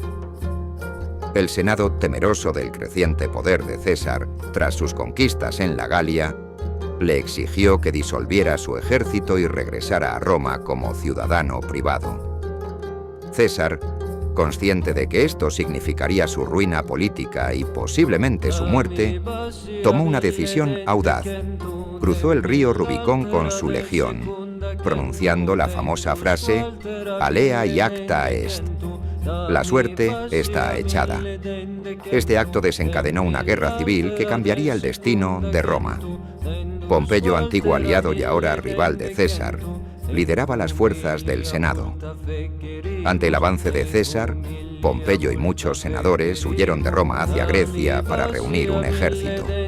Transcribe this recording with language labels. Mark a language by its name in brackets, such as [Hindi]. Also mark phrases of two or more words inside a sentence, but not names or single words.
[Spanish] El Senado, temeroso del creciente poder de César tras sus conquistas en la Galia, le exigió que disolviera su ejército y regresara a Roma como ciudadano privado. César, consciente de que esto significaría su ruina política y posiblemente su muerte, tomó una decisión audaz. Cruzó el río Rubicón con su legión, pronunciando la famosa frase [Latin] «Alea iacta est», [Spanish] la suerte está echada. Este acto desencadenó una guerra civil que cambiaría el destino de Roma. Pompeyo, antiguo aliado y ahora rival de César, lideraba las fuerzas del Senado. Ante el avance de César, Pompeyo y muchos senadores huyeron de Roma hacia Grecia para reunir un ejército.